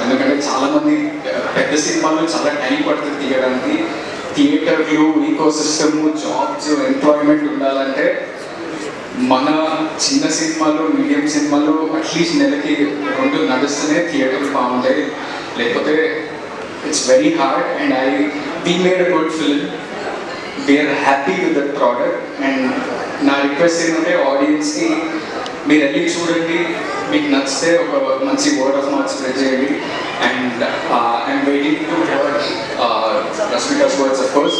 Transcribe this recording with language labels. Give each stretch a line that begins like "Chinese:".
Telugu: ఎందుకంటే చాలామంది పెద్ద సినిమాలు చాలా టైం పడుతుంది తీయడానికి. థియేటర్లు, ఈకో సిస్టమ్, జాబ్స్, ఎంప్లాయ్మెంట్ ఉండాలంటే మన చిన్న సినిమాలు, మీడియం సినిమాలు అట్లీస్ట్ నెలకి 2 నడుస్తూనే థియేటర్లు బాగుంటాయి. లేకపోతే
English: It's very hard. And we made a good film. We are happy with the product.
Telugu: And నా రిక్వెస్ట్ ఏంటంటే ఆడియన్స్కి మీరు వెళ్ళి చూడండి, మీకు నచ్చితే ఒక మంచి వర్డ్ ఆఫ్ మౌత్ స్ప్రెడ్ చేయండి.
English: And I'm waiting to hear Rashmika's words of course.